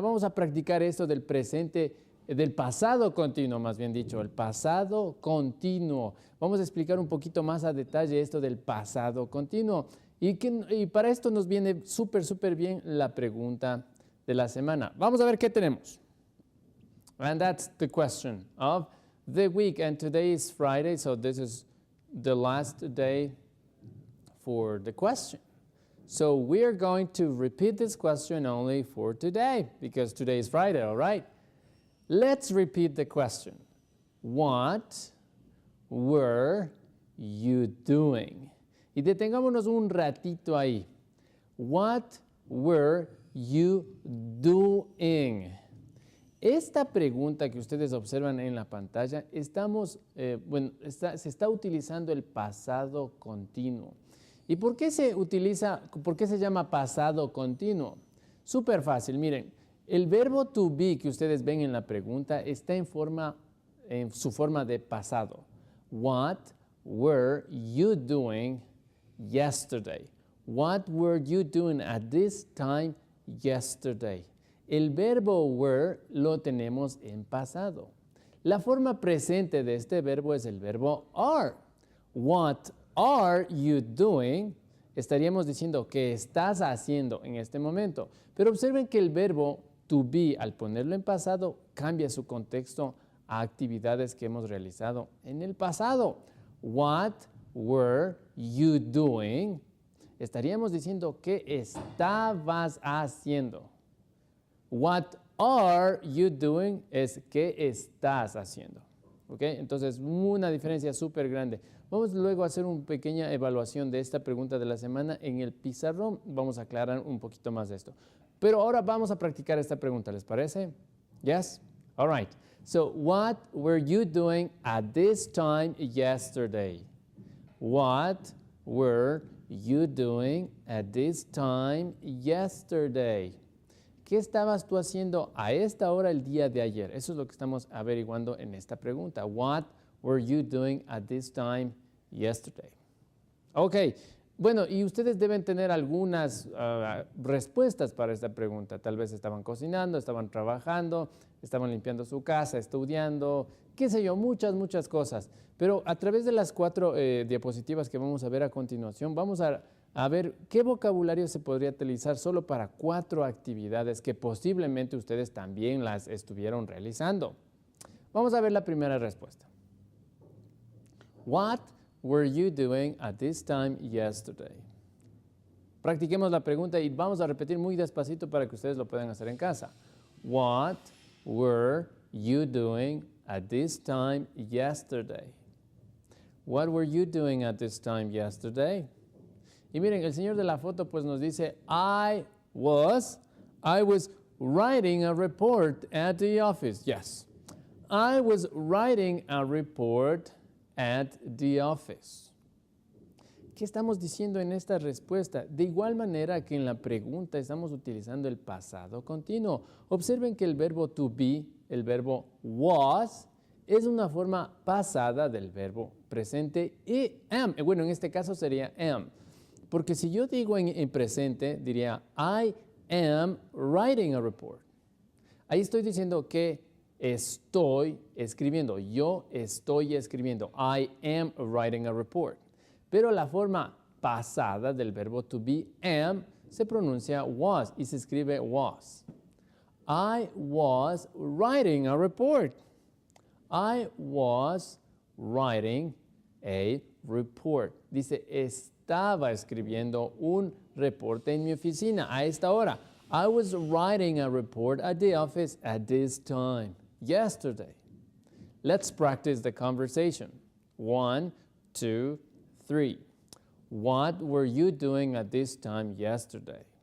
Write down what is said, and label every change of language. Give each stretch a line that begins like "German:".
Spanish: Vamos a practicar esto del presente, del pasado continuo, más bien dicho, el pasado continuo. Vamos a explicar un poquito más a detalle esto del pasado continuo. Y para esto nos viene súper bien la pregunta de la semana. Vamos a ver qué tenemos.
English: And that's the question of the week. And today is Friday, so this is the last day for the question. So we're going to repeat this question only for today, because today is Friday, all right? Let's repeat the question. What were you doing?
Spanish: Y detengámonos un ratito ahí.
English: What were you doing?
Spanish: Esta pregunta que ustedes observan en la pantalla, se está utilizando el pasado continuo. ¿Y por qué se llama pasado continuo? Súper fácil, miren, el verbo to be que ustedes ven en la pregunta está en su forma de pasado.
English: What were you doing yesterday? What were you doing at this time yesterday?
Spanish: El verbo were lo tenemos en pasado. La forma presente de este verbo es el verbo are.
English: What are you doing?
Spanish: Estaríamos diciendo ¿qué estás haciendo en este momento? Pero observen que el verbo to be, al ponerlo en pasado, cambia su contexto a actividades que hemos realizado en el pasado.
English: What were you doing?
Spanish: Estaríamos diciendo ¿qué estabas haciendo?
English: What are you doing?
Spanish: Es ¿qué estás haciendo? ¿Ok? Entonces, una diferencia súper grande. Vamos luego a hacer una pequeña evaluación de esta pregunta de la semana en el pizarrón. Vamos a aclarar un poquito más de esto. Pero ahora vamos a practicar esta pregunta, ¿les parece?
English: Yes? All right. So, what were you doing at this time yesterday? What were you doing at this time yesterday?
Spanish: ¿Qué estabas tú haciendo a esta hora el día de ayer? Eso es lo que estamos averiguando en esta pregunta.
English: What were you doing at this time yesterday?
Spanish: Ok, bueno, y ustedes deben tener algunas respuestas para esta pregunta. Tal vez estaban cocinando, estaban trabajando, estaban limpiando su casa, estudiando, qué sé yo, muchas cosas. Pero a través de las 4 diapositivas que vamos a ver a continuación, vamos a ver qué vocabulario se podría utilizar solo para 4 actividades que posiblemente ustedes también las estuvieron realizando. Vamos a ver la primera respuesta.
English: What were you doing at this time yesterday?
Spanish: Practiquemos la pregunta y vamos a repetir muy despacito para que ustedes lo puedan hacer en casa.
English: What were you doing at this time yesterday? What were you doing at this time yesterday?
Spanish: Y miren, el señor de la foto pues nos dice,
English: I was writing a report at the office. Yes, I was writing a report at the office.
Spanish: ¿Qué estamos diciendo en esta respuesta? De igual manera que en la pregunta estamos utilizando el pasado continuo. Observen que el verbo to be, el verbo was, es una forma pasada del verbo presente y am. Bueno, en este caso sería am. Porque si yo digo en presente, diría
English: I am writing a report.
Spanish: Ahí estoy diciendo que estoy escribiendo. Yo estoy escribiendo.
English: I am writing a report.
Spanish: Pero la forma pasada del verbo to be, am, se pronuncia was y se escribe was.
English: I was writing a report. I was writing a report.
Spanish: Dice, estaba escribiendo un reporte en mi oficina a esta hora.
English: I was writing a report at the office at this time, yesterday. Let's practice the conversation. 1, 2, 3. What were you doing at this time yesterday?